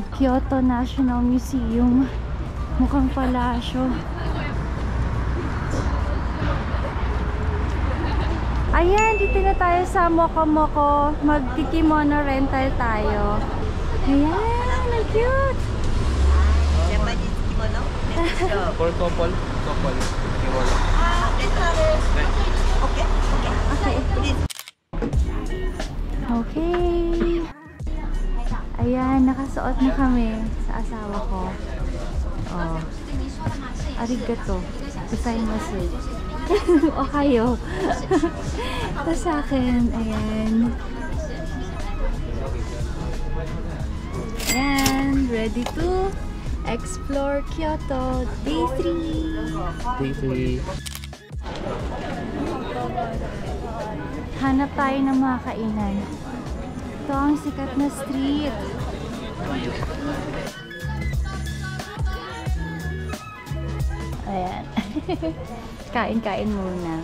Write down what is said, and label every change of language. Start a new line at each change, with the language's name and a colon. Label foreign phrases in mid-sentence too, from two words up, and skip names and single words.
Filipino: Kyoto National Museum. Mukhang palasyo. Ayan, dito na tayo sa Mokomoko. Magkikimono rental tayo. Ayan, ang cute!
English: Japanese kimono? For couple. Couple. Kimono. Okay, okay. Okay. Please. Okay.
Filipino: Ayan, nakasuot na kami sa asawa ko.
Japanese: Oh. Arigato. ございます。おはよう.
Filipino: Tapos sa akin, ayan. Ayan,
English: ready to explore Kyoto. Day 3. Day 3.
Filipino: Hanap tayo ng mga kainan. Ito ang sikat na street. Ayan. Kain-kain muna.